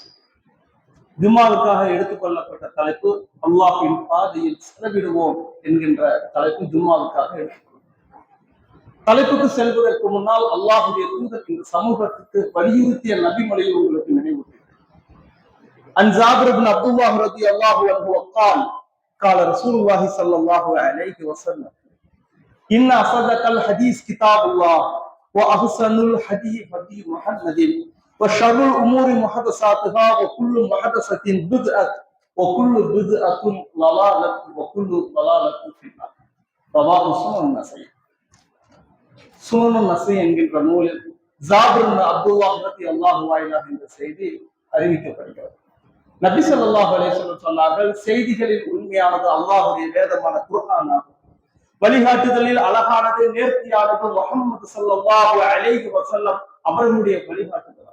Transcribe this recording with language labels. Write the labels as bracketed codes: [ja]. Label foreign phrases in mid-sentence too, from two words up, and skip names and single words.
[ta] ஜும்மாவுக்காக எடுத்துக்கொள்ளப்பட்ட தலைப்பு அல்லாஹின் பாதையில் செலவிடுவோம் என்கின்ற தலைப்பு ஜும்மாவுக்காக எடுத்து தலைப்புக்கு செல்வதற்கு முன்னால் அல்லாஹுடைய தூதர் இந்த சமூகத்துக்கு வலியுறுத்திய நபிமொழியை உங்களுக்கு நினைவூட்டுகிறேன். [ar] عن جابر بن عبد الله رضي الله عنه قال قال رسول الله صلى الله عليه وسلم ان اصدق الحديث كتاب الله واحسن الهدي هدي محمد وشر الامور محدثاتها وكل محدثة بدعة وكل بدعة ضلالة وكل ضلالة في النار. رواه مسلم النسائي. [ta] சுனன் நஸீ என்கின்ற நூலில் ஜாபிர் இப்னு அப்துல்லாஹ் [ar] رضي الله عنه [ta] என்ற செய்தி அறிவிக்கப்படுகிறது. நபி [ar] صلى الله عليه وسلم [ta] சொன்னார்கள், செய்திகளில் உண்மையானது அல்லாஹ்வுடைய வேதமான குர்ஆன் ஆகும். வழிகாட்டுதலில் அழகானது நேர்த்தியானது முஹம்மது [ar] صلى الله عليه وسلم [ta] அவர்களுடைய வழிகாட்டுதல்.